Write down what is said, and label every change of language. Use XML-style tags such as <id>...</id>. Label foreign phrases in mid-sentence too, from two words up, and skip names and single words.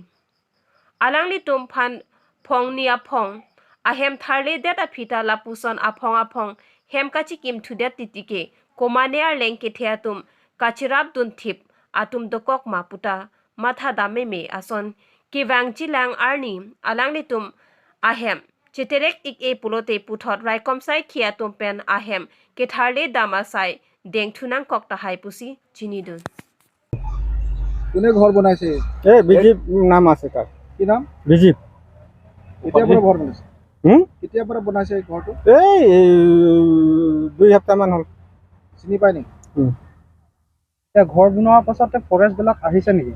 <mjw>Alang li tum phan phong ni apong, ahem tharle det apita lapuson apong, hem kachikim to det titike, komanear lengke theatum, kachirab dun thip, atum dokok maputa, matha dame me ason, ki bang chilang arni, alang li tum ahem, chiterek ik e pulote puthot rai komsai khia tumpen ahem, ke tharle damasai, deng thunang kokta hai pusi, chinidun.</mjw> <as>কোনে ঘর বনাইছে এই বিজিপ নাম আছে তার কি নাম বিজিপ কেতিয়া পৰা ঘৰ বনাইছে কেতিয়া পৰা বনাইছে ঘৰটো এই 2 সপ্তাহ মান হল চিনি পাই নি এ ঘৰ বনোৱাৰ পাছতে ফৰেষ্ট বিলাক আহিছে নেকি</as>